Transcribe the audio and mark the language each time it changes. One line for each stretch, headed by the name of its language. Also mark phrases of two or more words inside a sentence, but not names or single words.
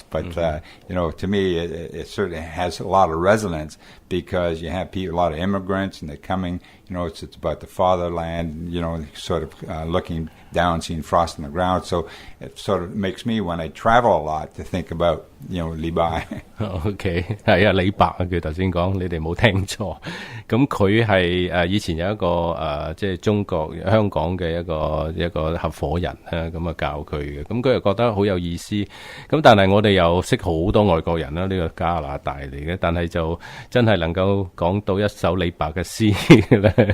English: But to me, it certainly has a lot of resonance because you have a lot of immigrants, and they're coming. It's about the fatherland. Sort of looking down, seeing frost on the ground. So it sort of makes me, when I travel a lot, to think about 李白。
Cantonese: OK， 係啊，李白啊，佢頭先講，你哋冇聽錯。咁佢係以前有一個即係中國香港嘅一個合夥人咁教佢嘅。咁佢又覺得好有意思。咁但係我哋又識好多外國人啦，呢個加拿大嚟嘅，但係就真係能夠講到一首李白嘅詩咧。